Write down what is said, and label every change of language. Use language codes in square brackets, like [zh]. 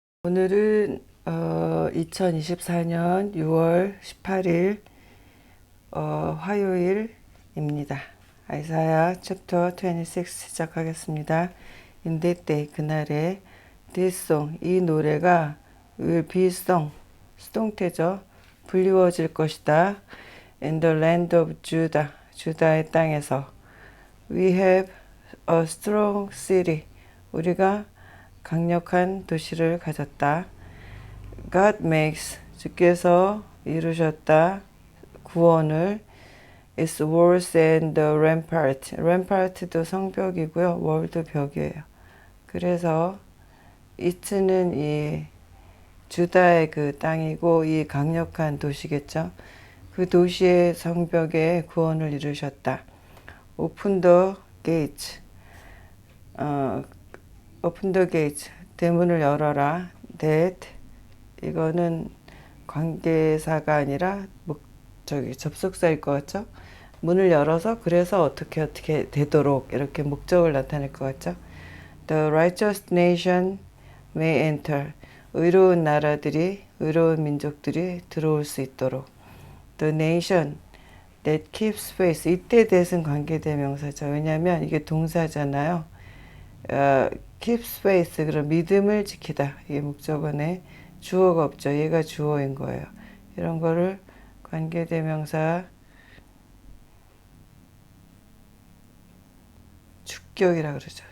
[ko] 오늘은 2024년 6월 18일 화요일입니다. 아이사야 챕터 26 시작하겠습니다. [en] In that day, [ko] 그날에 [en] this song, [ko] 이 노래가 [en] will be sung, [ko] 수동태죠. 불리워질 것이다. [en] In the land of Judah, [ko] 주다의 땅에서 [en] We have a strong city, [ko] 우리가 강력한 도시를 가졌다. [en] God makes, [ko] 주께서 이루셨다. 구원을. [en] It's walls and the rampart. [ko] rampart도 성벽이고요. wall도 벽이에요. 그래서 it는 이 주다의 그 땅이고 이 강력한 도시겠죠. 그 도시의 성벽에 구원을 이루셨다. [en] Open the gates. Open the gates. [ko] 대문을 열어라. [en] That. [ko] 이거는 관계사가 아니라 접속사일 것 같죠? 문을 열어서 그래서 어떻게 되도록 이렇게 목적을 나타낼 것 같죠? [en] The righteous nation may enter. [ko] 의로운 나라들이, 의로운 민족들이 들어올 수 있도록. [en] The nation that keeps faith. [ko] 이때 that은 관계대명사죠. 왜냐하면 이게 동사잖아요. [en] keeps faith, [ko] 그럼 믿음을 지키다. 이게 목적어네. 주어가 없죠. 얘가 주어인 거예요. 이런 거를 관계대명사 주격이라 그러죠.